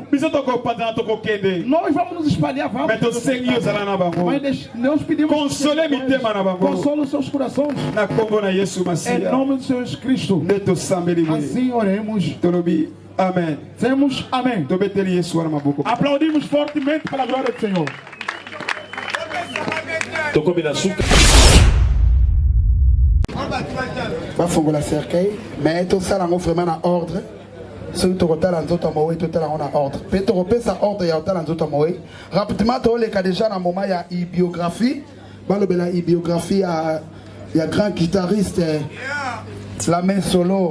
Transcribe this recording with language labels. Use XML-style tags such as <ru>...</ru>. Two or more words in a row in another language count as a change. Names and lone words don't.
<pt>Nós vamos nos espalhar. Mas nós pedimos. Console os seus corações. Em nome do Senhor Jesus Cristo. Assim oremos. Amém. Dizemos amém. Aplaudimos fortemente pela glória do Senhor.</pt> <ln>bafongola</ln> <fr>cercueil mais</fr> <ln>tosala yango vraiment na ordre soki tokotala nzoto ya mowe totala yango na ordre mpe tokopesa ordre ya kotala nzoto ya mowe rapidement tooleka déjà na moment ya biographie balobela biographie ya</ln> <fr>grand guitariste la main solo.</fr>